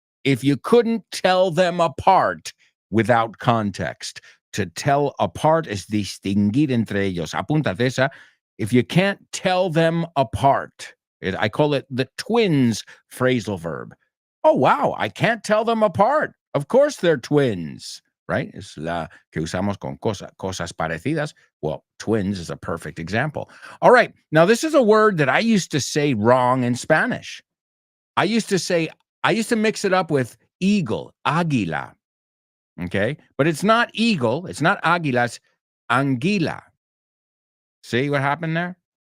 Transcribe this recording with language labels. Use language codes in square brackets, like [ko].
[en] If you couldn't tell them apart without context. To tell apart [es] es distinguir entre ellos. Apúntate esa. [en] If you can't tell them apart, I call it the twins phrasal verb. Oh, wow, I can't tell them apart. Of course they're twins, right? [es] Es la que usamos con cosas parecidas. [en] Well, twins is a perfect example. All right, now this is a word that I used to say wrong in Spanish. I used to mix it up with eagle, águila. Okay, but it's not eagle, it's not águila, it's anguila. See what happened there?